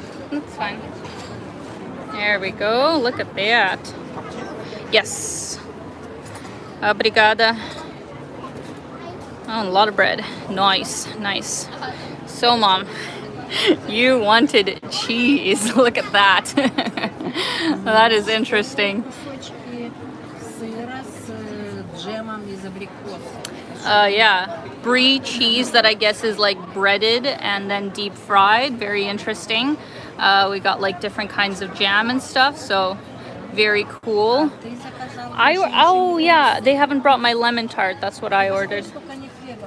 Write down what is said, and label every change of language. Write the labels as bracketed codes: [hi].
[en] That's fine. There we go. Look at that. Yes. Obrigada. Oh, a lot of bread. Nice, nice. So, Mom, you wanted cheese. Look at that. That is interesting. [ru] Кусочки сыра с джемом из абрикоса. [en] Yeah, brie cheese that I guess is like breaded and then deep fried. Very interesting. We got like different kinds of jam and stuff, so very cool. [ru] Ты заказала [en] Oh yeah, they haven't brought my lemon tart. That's what I ordered. [ru] сколько они хлеба